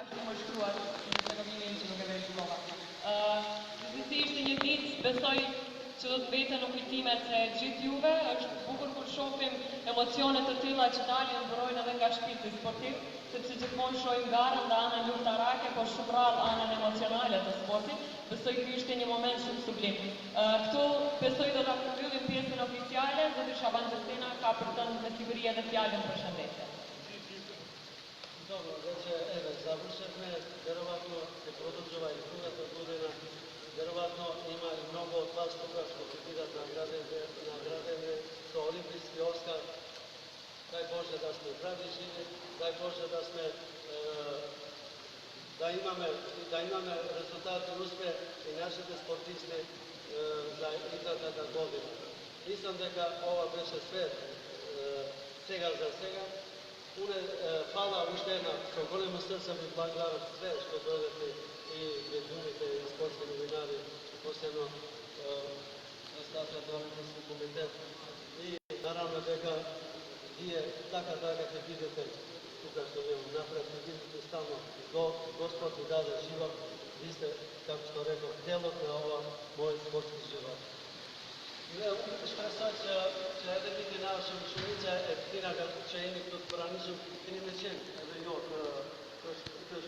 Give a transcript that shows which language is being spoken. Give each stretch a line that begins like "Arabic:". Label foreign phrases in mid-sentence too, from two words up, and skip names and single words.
Albanian: Disney Disney besoj që do të mbeten në kujtimet se gjithë juve, është bukur kur shohim emocionet të tilla që dalin mbrojnë edhe nga shpirti sportiv, sepse gjithmonë shohim garën dhe anën luftarake, po shumë rrallë anën emocionale të sportit. Besoj ky ishte një moment shumë sublim. Këtu besoj do ta përmbyllim pjesën oficiale, zoti Shaban Gjestena ka për të me siguri edhe fjalën përshëndetje.
Bulgarian: Dobro, вече завършихме, вероятно се продължава и другата година. Вероятно има и много от вас тук, ще бидат наградени за Олимпийски Оскар.
Macedonian: Дай Боже да сме здрави и живи, дай Боже да имаме резултат и успех и нашите спортисти за идната година. Мислам дека ова беше све сега за сега. Фала уште една, со големо срце ви благодарам све што додете и медиумите и спортски новинари, посебно представителот на Олимписки комитет. И наравно дека вие така ќе бидете тука што ви напред, ќе бидете стално до Господ ви даде живот. Ви сте, како што реков, делот на ова мој спортски живот.
Albanian: Shpresoj që edhe viti na shumë shumica e këtina që jeni këtu të pranisëm, keni me qenë edhe jo të